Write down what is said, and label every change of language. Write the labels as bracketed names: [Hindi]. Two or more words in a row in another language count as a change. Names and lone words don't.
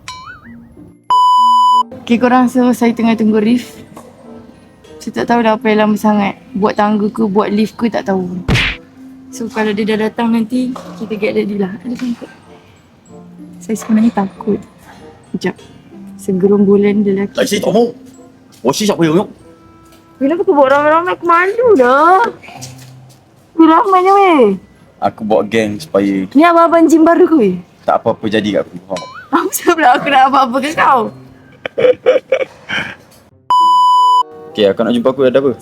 [Malay] Okay korang, so saya tengah tunggu Rif. Saya tak tahu dah apa yang lama sangat. Buat tangga ke, buat lift ke, tak tahu. So kalau dia dah datang nanti, kita [English] get ready [Malay] lah. Ada tangkap. Saya sebenarnya takut. Sekejap. Segerombolan lelaki. [Chinese] 来，谁找梦？我是小朋友。 [Malay] Kenapa kau bawa ramai-ramai? Aku malu dah. Ramainya weh. Aku bawa geng supaya Ni abang-abang gym baru ke weh? tak apa-apa jadi kat aku. Faham? Aku sebelah aku nak apa-apa ke kau? Okay, kau nak jumpa aku ada apa?